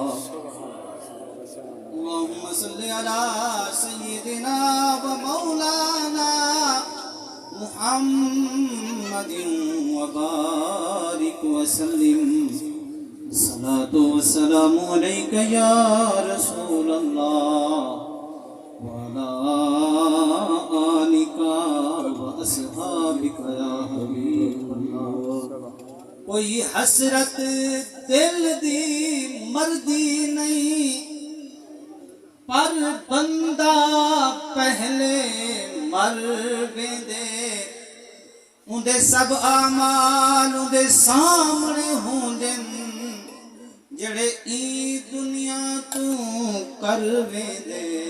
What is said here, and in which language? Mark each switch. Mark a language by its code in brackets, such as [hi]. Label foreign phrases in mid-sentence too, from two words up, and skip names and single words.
[ar] اللهم صل على سيدنا ومولانا محمد وبارك وسلم. الصلاة والسلام عليك يا رسول الله وعلى آلك وأصحابك يا حبيب الله. [skr] کوئی حسرت دل دی مردی نہیں، پر بندہ پہلے مر ویندے. اندے سب اعمال اندے سامنے ہوندے جڑے ای دنیا تو کر ویندے.